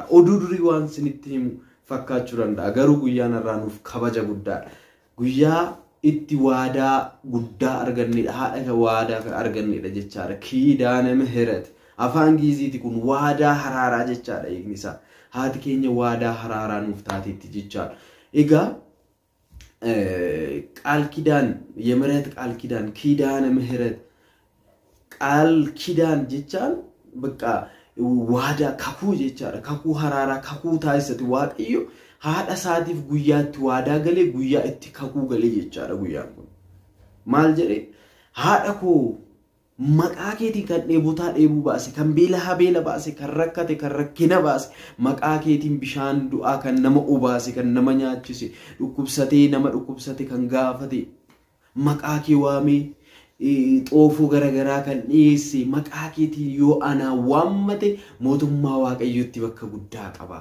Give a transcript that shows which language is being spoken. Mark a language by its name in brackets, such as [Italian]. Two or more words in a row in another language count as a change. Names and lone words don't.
[Oromo] Oduu durii waan sinitti himu fakkaachuu danda'a. Garuu guyyaan irraa nuuf kabaja guddaadha. Guyyaa itti waadaa guddaa argannedha. Haadha waadaa argannedha jechaadha. Kidaana Mihirat. Afaan Giiziiti kun waadaa haraaraa jechaadha eegni isaa. Haati keenya waadaa haraaraa nuuf taateetti jechaadha. [Amharic] Egaa ቃል ኪዳን የምህረት ቃል ኪዳን ኪዳነ ምህረት ቃል ኪዳን ጀቻል በቃ [Oromo] waadaa kakuu jechaadha. Kakuu haraaraa kakuu taasisate waaqayyo haadha isaatiif guyyaatti waadaa galee guyyaa itti kakuu galee jechaadha guyyaan kun. Maal jedhee haadha koo maqaa keetiin kan dheebotaa dheebuu baase, kan beelaa beela baase, kan rakkate kan rakkina baase, maqaa keetiin bishaan du'aa kan nama obaase, kan nama nyaachise, dhukkubsatee nama dhukkubsate kan gaafate, maqaa kee waamee xoofoo garagaraa kan dhiyeesse, maqaa keetiin yoo anaa waammate mootummaa waaqayyotti bakka guddaa qaba.